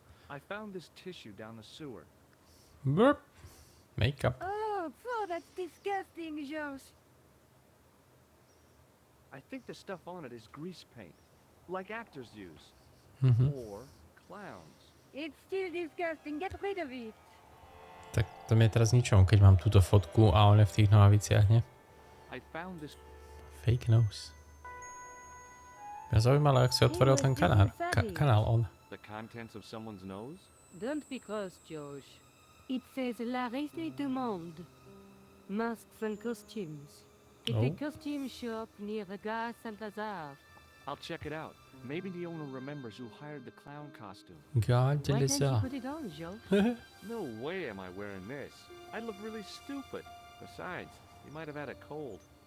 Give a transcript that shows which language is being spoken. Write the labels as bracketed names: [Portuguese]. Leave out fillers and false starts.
[English] I found this tissue down the sewer. Burp. Make-up. Oh, that's disgusting, George. I think the stuff on it is grease paint, like actors use. Or clowns. It's still disgusting. Get rid of it. [Slovak] Tak to mi je teraz ničom, keď mám túto fotku a on je v tých nohaviciach, nie? [English] I found this. Fake nose. [Slovak] Mňa zaujímalo, jak si otvoril ten kanál on. [English] The contents of someone's nose? Don't be cross, George. It says La Risée du Monde. Masks and costumes. It's Oh. a costume shop near the Gare Saint-Lazare. I'll check it out. Maybe the owner remembers who hired the clown costume. God, Why don't you Lisa. put it on, George? No way am I wearing this. I'd look really stupid. Besides, you might have had a cold.